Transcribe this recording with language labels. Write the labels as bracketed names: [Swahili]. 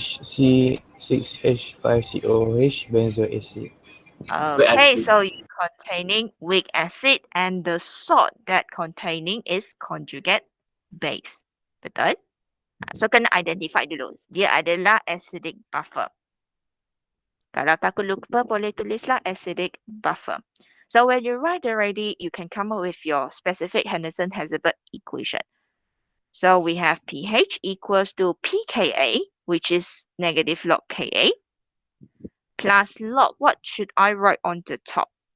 [English] C6H5COH benzoic acid. Okay, so you're containing weak acid and the salt that containing is conjugate base. [Malay] Betul? So kena identify dulu. Dia adalah acidic buffer. Kalau takut lupa, boleh tulislah acidic buffer. [English] So when you write already, you can come up with your specific Henderson-Hazlitt equation. So we have pH equals to pKa, which is negative log Ka, plus log, what should I write on the top?